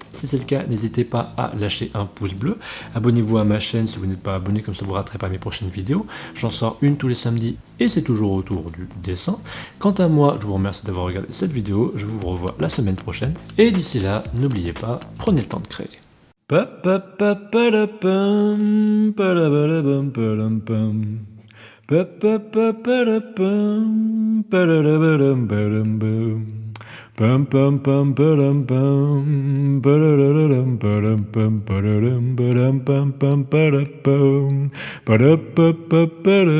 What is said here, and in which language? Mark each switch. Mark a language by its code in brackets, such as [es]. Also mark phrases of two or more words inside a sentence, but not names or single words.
[fr] Si c'est le cas, n'hésitez pas à lâcher un pouce bleu. Abonnez-vous à ma chaîne si vous n'êtes pas abonné, comme ça vous ne raterez pas mes prochaines vidéos. J'en sors une tous les samedis et c'est toujours autour du dessin. Quant à moi, je vous remercie d'avoir regardé cette vidéo, je vous revois la semaine prochaine. Et d'ici là, n'oubliez pas, prenez le temps de créer. Pa pa pa pa da pam, pa da ba da bum pa dum pum. Pa pa pa pa da pum, pa da ba dum ba dum bum. Pum pum pum pa dum pum, pa da dum pa dum pum pa dum ba dum pum pum pa da pum, pa da pa pa pa da.